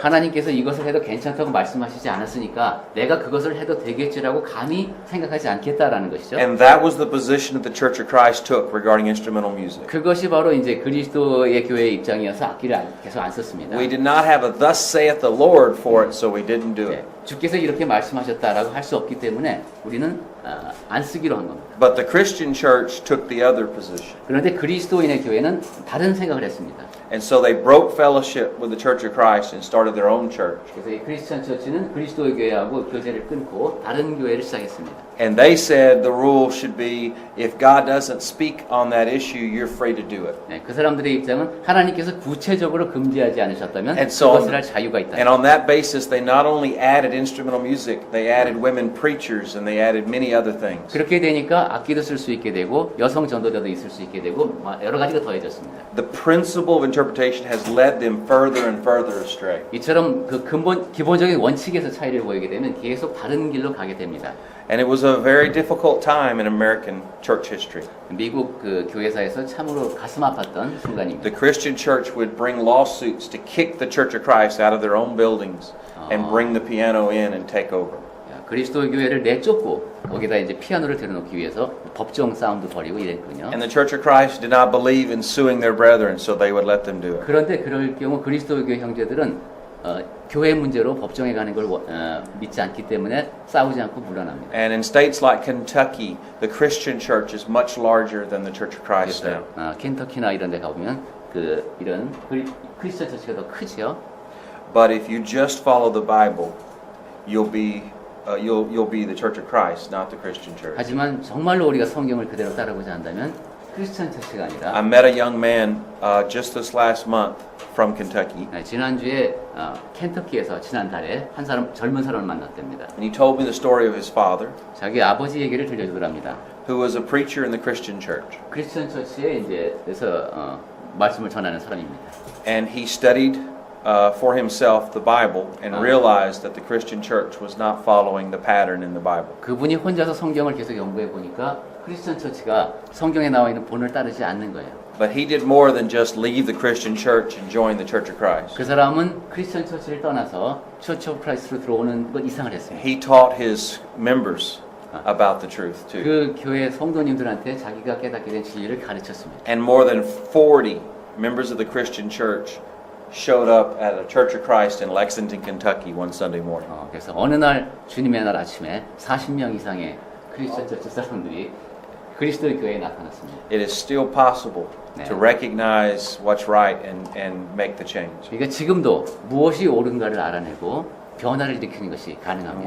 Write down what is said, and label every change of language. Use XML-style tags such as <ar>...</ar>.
<ko>하나님께서 이것을 해도 괜찮다고 말씀하시지 않았으니까 내가 그것을 해도 되겠지라고 감히 생각하지 않겠다라는 것이죠.</ko> <en>And that was the position that the Church of Christ took regarding instrumental music.</en> <ko>그것이 바로 이제 그리스도의 교회의 입장이어서 악기를 계속 안 썼습니다.</ko> <en>We did not have a thus saith the Lord for it, so we didn't do it.</en> <ko>네, 주께서 이렇게 말씀하셨다라고 할 수 없기 때문에 우리는 안 쓰기로 한 겁니다.</ko> <en>But the Christian church took the other position.</en> <ko>그런데 그리스도인의 교회는 다른 생각을 했습니다.</ko> <en>And so they broke fellowship with the Church of Christ and started their own church.</en> <ko>그래서 이 크리스천 처치는 그리스도의 교회하고 교제를 끊고 다른 교회를 시작했습니다.</ko> <en>And they said the rule should be if God doesn't speak on that issue, you're free to do it.</en> <ko>네, 그 사람들의 입장은 하나님께서 구체적으로 금지하지 않으셨다면</ko> <en>And so</en> <ko>그것을 할 자유가 있다.</ko> <en>and on that basis, they not only added instrumental music, they added women preachers and they added many other things.</en> <ko>그렇게 되니까 보니까 악기도 쓸 수 있게 되고 여성 전도자도 있을 수 있게 되고 여러 가지가 더해졌습니다.</ko> <en>The principle of interpretation has led them further and further astray.</en> <ko>이처럼 그 기본적인 원칙에서 차이를 보이게 되면 계속 다른 길로 가게 됩니다.</ko> <en>And it was a very difficult time in American church history.</en> <ko>미국 그 교회사에서 참으로 가슴 아팠던 순간입니다.</ko> <en>The Christian church would bring lawsuits to kick the Church of Christ out of their own buildings and bring the piano in and take over.</en> <ko>그리스도 교회를 내쫓고 거기다 이제 피아노를 들여놓기 위해서 법정 싸움도 벌이고 이랬군요.</ko> <en>And the Church of Christ did not believe in suing their brethren, so they would let them do it.</en> <ko>그런데 그럴 경우 그리스도 교회 형제들은 교회 문제로 법정에 가는 걸 믿지 않기 때문에 싸우지 않고 물러납니다.</ko> <en>And in states like Kentucky, the Christian church is much larger than the Church of Christ now.</en> <ko>켄터키나 이런 데 가보면 이런 크리스천 처치가 더 크죠.</ko> <en>But if you just follow the Bible, you'll be the Church of Christ, not the Christian church.</en> <ko>하지만 정말로 우리가 성경을 그대로 따라보지 않다면 크리스천 처치가</ko> <en>I</en> <ko>아니라</ko> <en>met a young man just this last month from Kentucky.</en> <ko>지난주에 켄터키에서 지난달에 한 사람 젊은 사람을 만났답니다.</ko> <en>And he told me the story of his father,</en> <ko>자기 아버지 얘기를 들려주더랍니다.</ko> <en>who was a preacher in the Christian church.</en> <ko>크리스천 처치에 이제 그래서 말씀을 전하는 사람입니다.</ko> <en>And he studied for himself the Bible and realized that the Christian church was not following the pattern in the Bible.</en> <ko>그분이 혼자서 성경을 계속 연구해 보니까 크리스천 처치가 성경에 나와 있는 본을 따르지 않는 거예요.</ko> <en>But he did more than just leave the Christian church and join the Church of Christ.</en> <ko>그 사람은 크리스천 처치를 떠나서 처치 오브 크라이스트로 들어오는 것 이상을 했습니다.</ko> <en>He taught his members about the truth too.</en> <ko>그 교회 성도님들한테 자기가 깨닫게 된 진리를 가르쳤습니다.</ko> <en>And more than 40 members of the Christian church showed up at a Church of Christ in Lexington, Kentucky one Sunday morning.</en> <ko>그래서 어느 날 주님의 날 아침에 40명 이상의 크리스천 처치 사람들이 그리스도 교회에 나타났습니다.</ko> <en>It is still possible to recognize what's right and make the change.</en> <ko>그러니까 지금도 무엇이 옳은가를 알아내고 변화를 일으키는 것이 가능합니다.</ko>